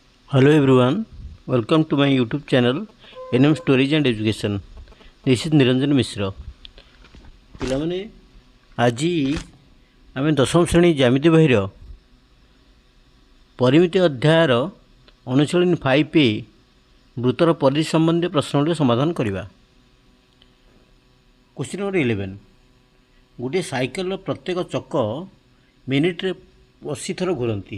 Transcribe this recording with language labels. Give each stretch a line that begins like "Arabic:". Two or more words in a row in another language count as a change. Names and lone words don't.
English: Hello everyone, welcome to my YouTube channel NM Stories and Education. This is Niranjan Mishra.
Odia: ପିଲାମାନେ ଆଜି ଆମେ ଦଶମ ଶ୍ରେଣୀ ଜ୍ୟାମିତି ବହିର ପରିମିତି ଅଧ୍ୟାୟର ଅନୁଶୀଳନୀ 5 ବୃତ୍ତର ପରିଧି ସମ୍ବନ୍ଧୀୟ ପ୍ରଶ୍ନଗୁଡ଼ିକ ସମାଧାନ କରିବା।
English: question number
Odia: 11, ଗୋଟିଏ ସାଇକେଲର ପ୍ରତ୍ୟେକ ଚକ ମିନିଟ୍ରେ 80 ଥର ଘୁରନ୍ତି।